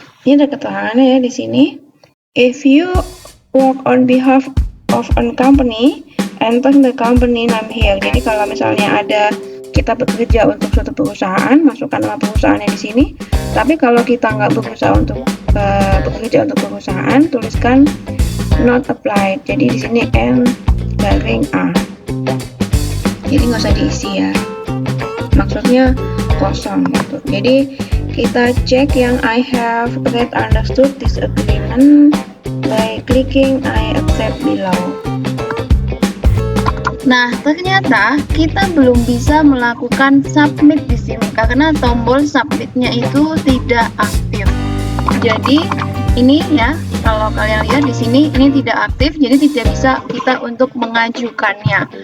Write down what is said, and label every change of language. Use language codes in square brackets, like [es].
[id] Ini ada keterangannya ya di sini. [en] If you work on behalf of a company, enter the company name here. [id] Jadi kalau misalnya kita bekerja untuk suatu perusahaan, masukkan nama perusahaannya di sini. Tapi kalau kita nggak berusaha untuk bekerja untuk perusahaan, tuliskan not applied. Jadi di sini N_A. Jadi nggak usah diisi ya. Maksudnya kosong gitu. Jadi kita cek yang [en] I have read understood this agreement by clicking I accept below. [id] Nah, ternyata kita belum bisa melakukan submit di sini karena tombol submitnya itu tidak aktif. Jadi ini ya, kalau kalian lihat di sini ini tidak aktif, jadi tidak bisa kita untuk mengajukannya.